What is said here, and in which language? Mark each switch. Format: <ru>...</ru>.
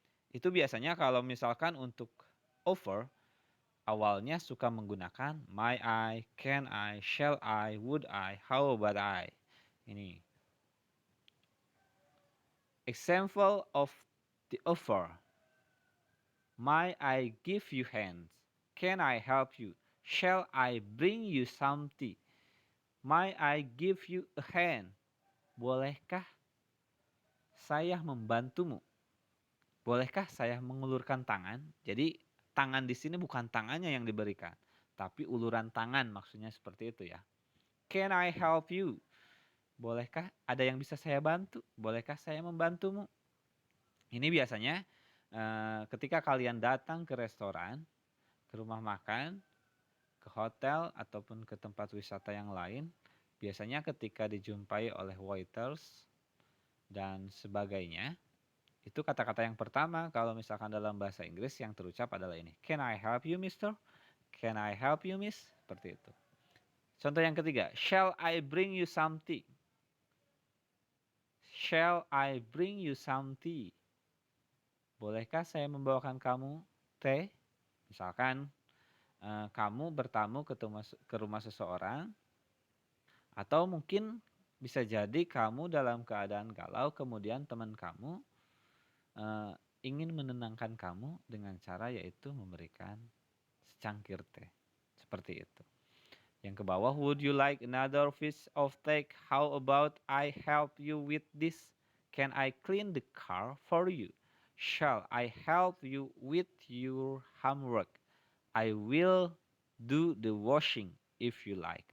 <id>Itu biasanya kalau misalkan untuk offer, awalnya suka menggunakan</id> <en>may I, can I, shall I, would I, how about I.</en> <id>Ini.</id> <en>Example of the offer. May I give you hands? Can I help you? Shall I bring you some tea? May I give you a hand?</en> <id>Bolehkah saya membantumu? Bolehkah saya mengulurkan tangan? Jadi tangan di sini bukan tangannya yang diberikan, tapi uluran tangan maksudnya seperti itu ya.</id> <en>Can I help you?</en> <id>Bolehkah ada yang bisa saya bantu? Bolehkah saya membantumu? Ini biasanya ketika kalian datang ke restoran, ke rumah makan, ke hotel ataupun ke tempat wisata yang lain, biasanya ketika dijumpai oleh waiters dan sebagainya, itu kata-kata yang pertama kalau misalkan dalam bahasa Inggris yang terucap adalah ini.</id> <en>Can I help you, mister? Can I help you, miss?</en> <id>Seperti itu. Contoh yang ketiga,</id> <en>shall I bring you some tea? Shall I bring you some tea?</en> <id>Bolehkah saya membawakan kamu teh? Misalkan kamu bertamu ke rumah seseorang, atau mungkin bisa jadi kamu dalam keadaan galau, kemudian teman kamu ingin menenangkan kamu dengan cara yaitu memberikan secangkir teh. Seperti itu. Yang ke bawah,</id> <en>would you like another piece of cake? How about I help you with this? Can I clean the car for you? Shall I help you with your homework? I will do the washing if you like.</en>